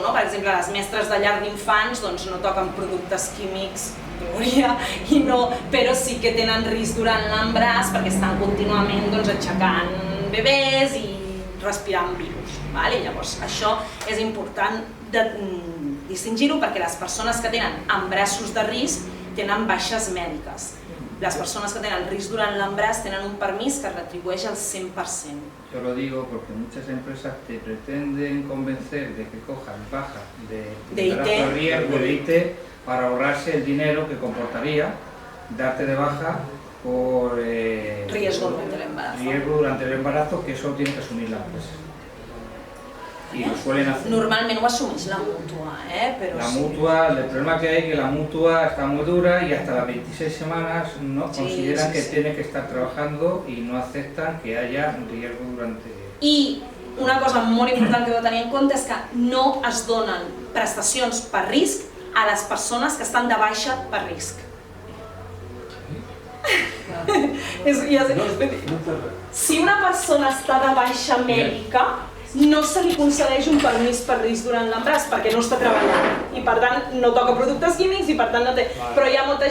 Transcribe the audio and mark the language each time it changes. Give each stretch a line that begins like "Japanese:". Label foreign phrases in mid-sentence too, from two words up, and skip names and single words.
Catalan: Per exemple, les mestres de llar d'infants no toquen productes químics, però sí que tenen risc durant l'embaràs perquè estan contínuament aixecant bebès i respirant virus. Llavors, això és important distingir-ho perquè les persones que tenen embarassos de risc tenen baixes mèdiques. Les persones que tenen risc durant l'embaràs tenen un permís que retribueix el 100%.
Spanish: Yo lo digo porque muchas empresas te pretenden convencer de que cojan baja de embarazo de riesgo de IT para ahorrarse el dinero que comportaría darte de baja por riesgo durante el embarazo, que eso tiene que asumir la empresa. Y lo suelen hacer.
Catalan: Normalment ho assumeix la mútua, però la mútua,
Spanish: el problema que hay es que la mútua está muy dura y hasta las 26 semanas no consideran que tiene que estar trabajando y no aceptan que haya riesgo durante...
Catalan: I una cosa molt important que heu de tenir en compte és que no es donen prestacions per risc a les persones que estan de baixa per risc. Si una persona està de baixa mèdica, no se li concedeix un permís per risc durant l'embaràs perquè no està treballant i per tant no toca productes químics i per tant no té...